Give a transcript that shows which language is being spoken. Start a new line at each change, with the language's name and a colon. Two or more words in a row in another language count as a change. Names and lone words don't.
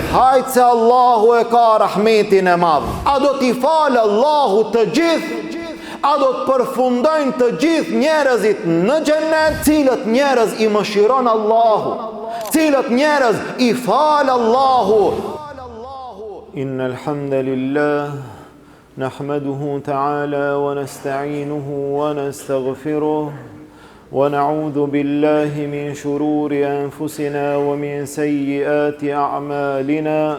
Albanian: Hajtë se Allahu e ka rahmetin e madh. A do t'i falë Allahu të gjithë? A do të përfundojnë të gjithë njerëzit në xhenet? Cilët njerëz I mëshiron Allahu? Cilët njerëz I falë Allahu?
Arabic: إن الحمد لله نحمده تعالى ونستعينه ونستغفره ونعوذ بالله من شرور أنفسنا ومن سيئات أعمالنا.